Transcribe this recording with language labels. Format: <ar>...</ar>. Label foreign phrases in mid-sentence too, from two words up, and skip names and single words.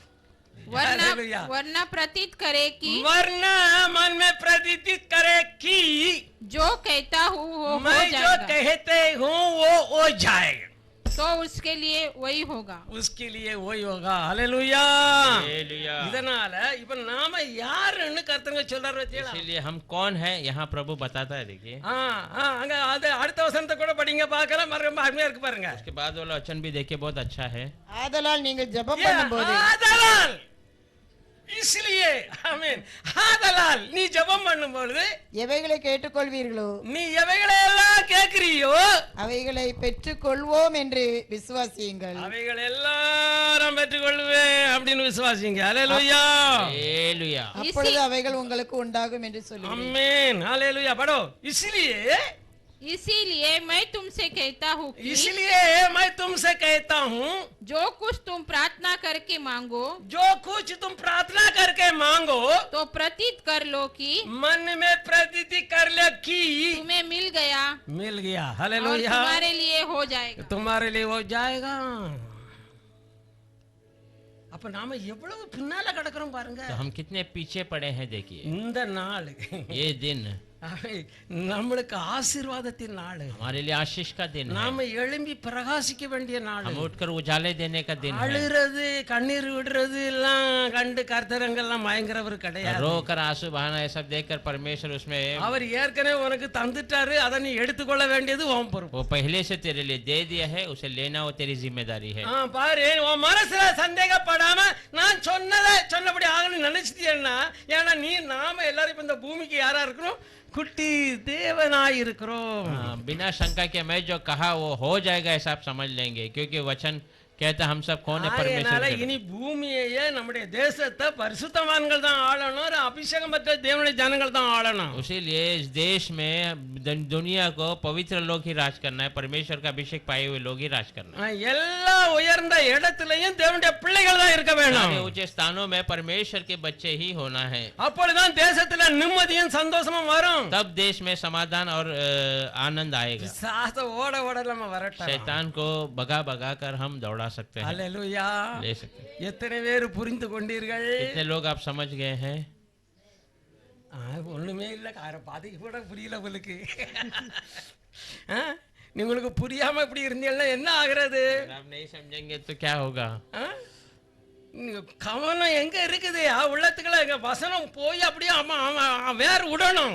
<hi>वरना प्रतीत करे कि, वरना मन में प्रतीत करे कि जो कहता हूँ वो मैं हो जो जाएगा, कहते हूँ वो हो जाएगा, तो उसके लिए वही होगा। उसके लिए वही होगा। हालेलुया। हालेलुया।</hi> <ta>இதனால இப்ப நாம யாருன்னு கர்த்தங்க சொல்றாரு வெச்சீங்களா?</ta> <hi>इसलिए हम कौन है यहाँ प्रभु बताता है। देखिए</hi> <ta>அங்க அது அடுத்த வசனத்தை கூட படிங்க, பார்க்கலாம், ரொம்ப அருமையா இருக்கு பாருங்க।</ta> <hi>उसके बाद वाला वचन भी देखिए, बहुत अच्छा है।</hi> <ta>ஆதலால் நீங்கள் ஜெபம் பண்ணும்போது, ஆதலால், इसलिए ஆமென், ஆதலால் நீ ஜெபம் பண்ணும்போது எவைகளை கேட்டுக்கொள்வீர்களோ, நீ எவைகளை எல்லாம் கேக்குறியோ அவைகளை பெற்றுக்கொள்வோம் என்று விசுவாசியுங்கள், அவைகளை எல்லாம் பெற்றுக்கொள்வேன் அப்படின்னு விசுவாசிங்க। ஹalleluya।</ta> <hi>हालेलुया।</hi> <ta>அப்பொழுது அவைகள் உங்களுக்கு உண்டாகும் என்று சொல்லி,</ta> <hi>आमीन। हालेलुया। पढ़ो। इसलिए इसीलिए मैं तुमसे कहता हूँ कि इसलिए मैं तुमसे कहता हूँ जो कुछ तुम प्रार्थना करके मांगो जो कुछ तुम प्रार्थना करके मांगो तो प्रतीत कर लो कि मन में प्रतीति कर ले कि तुम्हें मिल गया मिल गया। और हालेलुया। तुम्हारे लिए हो जाएगा। तुम्हारे लिए हो जाएगा।</hi> <ta>அப்ப நாம எவ்வளவு பின்னால கிடக்குறோம் பாருங்க।</ta> <hi>तो हम कितने पीछे पड़े हैं देखिए।</hi> <ta>இந்த நாள்</ta> <hi>ये दिन</hi> <ta>நம்மளுக்கு ஆசீர்வாதத்தின் நாள்,</ta> <hi>हमारे लिए आशीष का दिन है।</hi> <ta>நாம எழும்பி பிரகாசிக்க வேண்டிய நாள்।</ta> <hi>हम उठकर उजाले देने का दिन है।</hi> <ta>அழுறது கண்ணீர் விடுறது எல்லாம் கண்டு கர்த்தரங்கெல்லாம் பயங்கரவர் கிடையாது।</ta> <hi>रोकर आंसू बहाना ये सब देखकर परमेश्वर उसमें</hi> <ta>அவர் ஏற்கனவே உனக்கு தந்துட்டாரு, அதை நீ எடுத்துக்கொள்ள வேண்டியது உன் பொறுப்பு।</ta> <hi>वो पहले से तेरे लिए दे दिया है, उसे लेना वो तेरी जिम्मेदारी है।</hi> <ta>பாரு, உன் மனசுல சந்தேகப்படாம நான் சொன்னதை சொன்னபடி ஆகணும்னு நினைச்சிட்டேன்னா, ஏன்னா நீ நாம எல்லாரும் இப்ப இந்த பூமிக்கு யாரா இருக்கிறோம், குட்டி தேவனாய் இருக்கிறோம்।</ta> <hi>बिना शंका के मैं जो कहा वो हो जाएगा ऐसा आप समझ लेंगे, क्योंकि वचन कहता हम सब कौन है परमेश्वर के।</hi> <ta>இனி பூமியையே நம்முடைய தேசத்தை பரிசுத்தவான்கள் தான் ஆளணும், அபிஷேகம் பெற்ற தேவனுடைய ஜனங்கள் தான் ஆளணும்।</ta> <hi>इसीलिए इस देश में दुनिया को पवित्र लोग ही राज करना है, परमेश्वर का अभिषेक पाए हुए लोग ही राज करना है।</hi> <ta>எல்லா உயர்ந்த இடத்திலையும் தேவனுடைய பிள்ளைகள் தான் இருக்க வேணும்।</ta> <hi>ऊंचे स्थानों में परमेश्वर के बच्चे ही होना है,</hi> <ta>அப்பொழுதுதான் தேசத்துல நிம்மதியும் சந்தோஷமும் வரும்।</ta> <hi>तब देश में समाधान और आनंद आएगा।</hi> <ta>சாச ஓட ஓட நம்ம வரட்டும்,</ta> <hi>शैतान को भगा भगा कर हम दौड़ा सकते हैं,</hi> <ta>ஹல்லேலூயா।</ta> <hi>ले सकते हैं।</hi> <ta>எத்தனை பேர் புரிந்து கொண்டீர்கள்?</ta> <hi>कितने लोग आप समझ गए हैं?</hi> <ta>ஒண்ணுமே இல்ல, பாதிக்கு கூட புரியல உங்களுக்கு। உங்களுக்கு புரியாம இப்படி இருந்தீங்கன்னா என்ன ஆகுறது?</ta> <hi>आप नहीं समझेंगे तो क्या होगा?</hi> <ta>கவனம் எங்க இருக்குது? உள்ளத்துக்குள்ள எங்க வசனம் போய் அப்படியே வேர் விடணும்।</ta>